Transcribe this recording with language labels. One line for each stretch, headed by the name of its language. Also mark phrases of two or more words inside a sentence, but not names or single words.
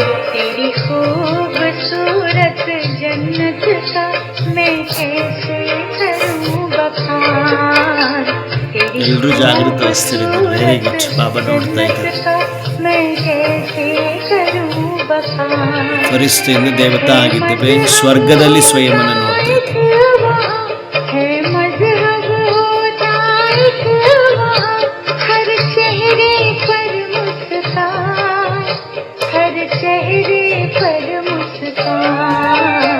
Hindi: तेरी खूबसूरत जन्नत का मैं कैसे करूं बखान, तेरी
Kannada: ಎಲ್ಲರೂ ಜಾಗೃತವಸ್ಥೆಯಲ್ಲಿದ್ದಾರೆ.
English: very good.
Kannada: ಬಾಬಾ ನೋಡ್ತಾ ಇದ್ದಾರೆ.
Hindi: मैं कैसे करूं बखान।
Kannada: ಫರಿಷ್ಠೆಯಿಂದ ದೇವತಾ ಆಗಿದ್ದೇವೆ. ಸ್ವರ್ಗದಲ್ಲಿ ಸ್ವಯಂನ ನೋಡ್ತಾ ಇದ್ದೇವೆ.
Hindi: है मजहब होता एक वहाँ, हर चेहरे पर मुस्कान, हर चेहरे पर मुस्कान।